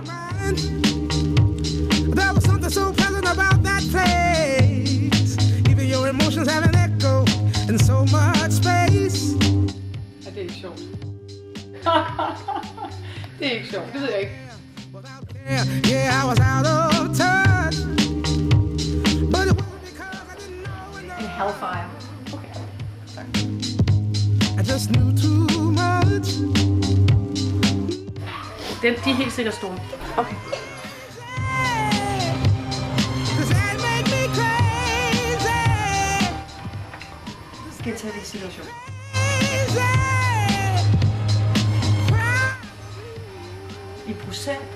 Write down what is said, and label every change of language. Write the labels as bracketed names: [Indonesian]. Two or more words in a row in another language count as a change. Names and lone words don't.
[English] There was something so pleasant about that place. Even your emotions have an echo in so much space. [Danish] Ja, det er ikke sjovt. Det er ikke sjovt, det ved jeg ikke. [English] Yeah, I was out of touch. But it wasn't because I didn't know enough. [Danish] En Hellfire. Okay. Tak. [English] I just knew too much. [Danish] De er helt sikkert store. Okay. Gentage din situation. I procent.